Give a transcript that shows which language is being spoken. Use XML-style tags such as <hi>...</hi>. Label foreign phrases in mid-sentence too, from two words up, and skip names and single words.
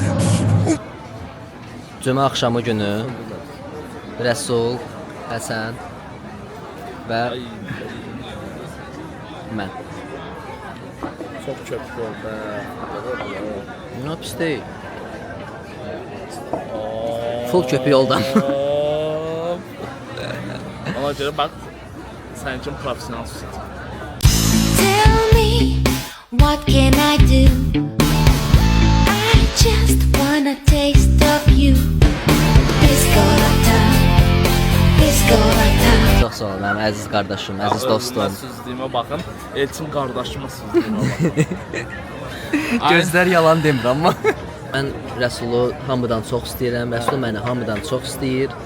<az>Cümə axşamı günü Rəsul, Həsən və mən. Çox köpük oldu. Nə pis deyil. Full köpük yoldan. Ona görə bax, sən üçün professionalsın.</az> <en>Tell me, what can I do? I just wanna taste of you. Piscolata, piscolata.</en> <az>Çox sağ ol mənim əziz qardaşım, əziz dostum. Süzdüyümə baxın, Elçin qardaşıma süzdüyümə baxın. Gözlər yalan demir amma. Mən Rəsulu hamıdan çox istəyirəm, Rəsul məni hamıdan çox istəyir.</az>